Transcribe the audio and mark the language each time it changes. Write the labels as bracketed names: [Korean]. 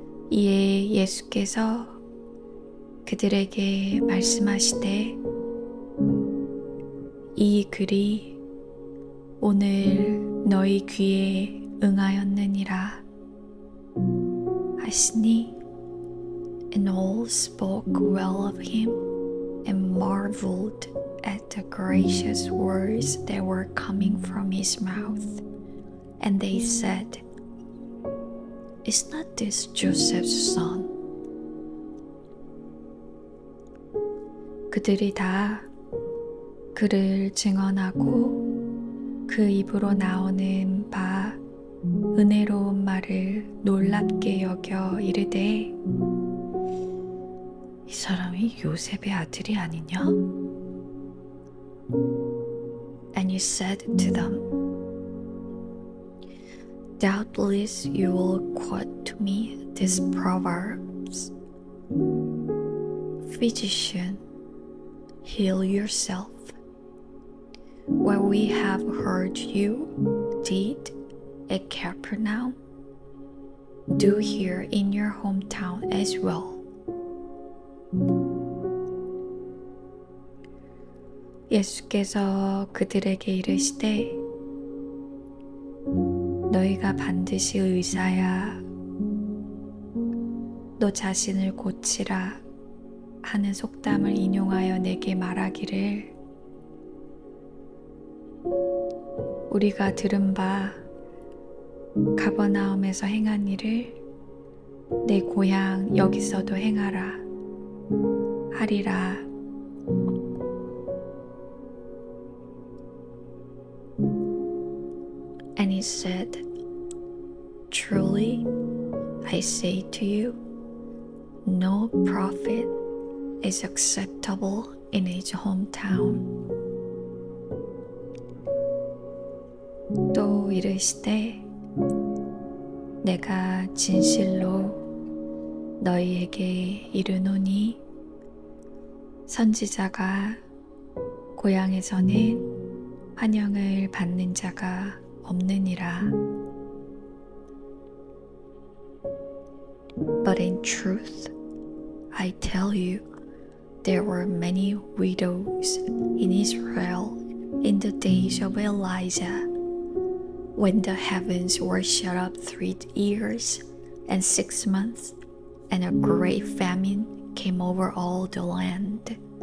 [Korean] 이에 예수께서 그들에게 말씀하시되 이 글이 오늘 너희 귀에 응하였느니라 하시니 [English] and all spoke well of him and marveled at the gracious words that were coming from his mouth. And they said, Is not this Joseph's son? [Korean] 그들이 다 그를 증언하고 그 입으로 나오는 바 은혜로운 말을 놀랍게 여겨 이르되 이 사람이 요셉의 아들이 아니냐? [English] And you said to them, Doubtless you will quote to me these proverbs. Physician, heal yourself. What we have heard you did at Capernaum, do here in your hometown as well. [Korean] 예수께서 그들에게 이르시되 너희가 반드시 의사야 너 자신을 고치라 하는 속담을 인용하여 내게 말하기를 우리가 들은 바 가버나움에서 행한 일을 내 고향 여기서도 행하라 하리라. [English] And he said, Truly, I say to you, no prophet is acceptable in his hometown. [Korean] 또 이르시되, 내가 진실로 너희에게 이르노니 선지자가 고향에서는 환영을 받는 자가 없느니라. [English] But in truth, I tell you, there were many widows in Israel in the days of Elijah, when the heavens were shut up 3 years and 6 months, and a great famine came over all the land.